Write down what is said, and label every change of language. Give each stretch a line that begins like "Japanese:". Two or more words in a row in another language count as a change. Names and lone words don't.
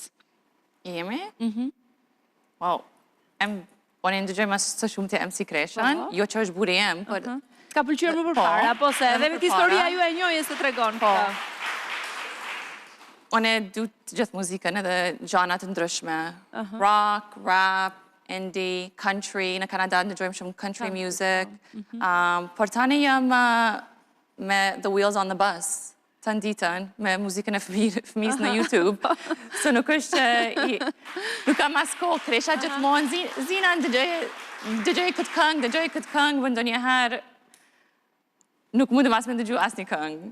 Albanian: Jemi? Wow. Unë ndëgjoj mas së shumë të MC Kreshën, jo që është buri jem, për... Ka pëlqyer më përpara, po se edhe vetë historia ju e njohjes të tregon. Unë du të gjithë muzikën edhe gjanat të ndryshme.
English: Rock, rap, indie, country,
Albanian: në Kanada ndëgjojmë shumë
English: country music.
Albanian: Por tani jam me The Wheels on the Bus, të nditën, me muzikën e fëmis në YouTube. So nuk është që... Nuk kam as kohë, Kresha gjithmonë, Zina dëgjoj këtë këngë, vë ndonjëherë nuk mundem as me ndëgju as një këngë.